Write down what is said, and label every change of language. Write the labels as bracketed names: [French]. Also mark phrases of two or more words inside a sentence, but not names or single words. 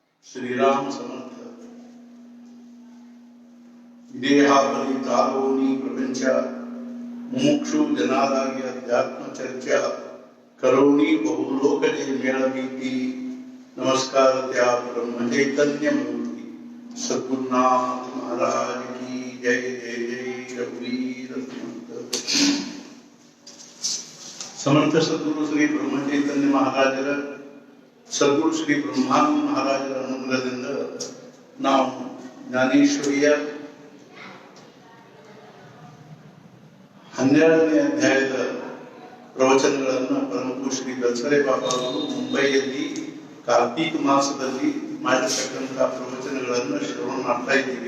[Marathi] श्रीराम समर्थ विदेहावली तालोनी प्रपंच मुमुक्षु जनादागी अध्यात्म चर्चा करोनी बहुलोकजे मेळवीति नमस्कार त्या ब्रह्म चैतन्य मूर्ति सद्गुरुनाथ महाराज की जय जय जय रघुवीर [Kannada] समर्थ सद्गुरु श्री ब्रह्म चैतन्य महाराजर सद्गुरु श्री ब्रह्मानंद महाराजರ ಅನುಗ್ರಹದಿಂದ ನಾವು ಜ್ಞಾನೇಶ್ವರಿಯ 12ನೇ ಅಧ್ಯಾಯದ ಪ್ರವಚನಗಳನ್ನು ಪರಮಪೂಜ್ಯ ಶ್ರೀ ದಸರೆ ಬಾಬಾ ಅವರು ಮುಂಬೈಯಲ್ಲಿ ಕಾರ್ತಿಕ ಮಾಸದಲ್ಲಿ ಮಾಡಿರ್ತಕ್ಕಂತಹ ಪ್ರವಚನಗಳನ್ನು ಶ್ರವಣ ಮಾಡ್ತಾ ಇದ್ದೀವಿ.